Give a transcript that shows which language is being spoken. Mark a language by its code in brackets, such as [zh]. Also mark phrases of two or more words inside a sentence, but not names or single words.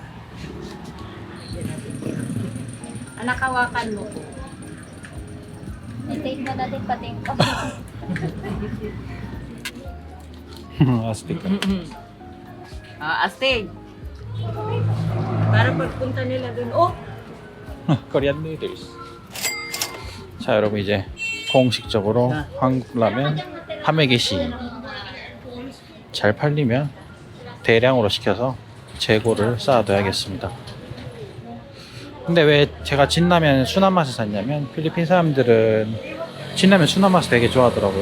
[tl] Anak, hawakan mo. I-take mo natin pati yung Astig. Astig. Para pagpunta nila dun. Oh! [en] Korean noodles. [ko] 자, 여러분 이제 공식적으로 한국 라면 판매 개시 잘 팔리면 대량으로 시켜서 재고를 쌓아둬야겠습니다. 근데 왜 제가 진라면 순한 맛을 샀냐면 필리핀 사람들은 진라면 순한 맛을 되게 좋아하더라고요.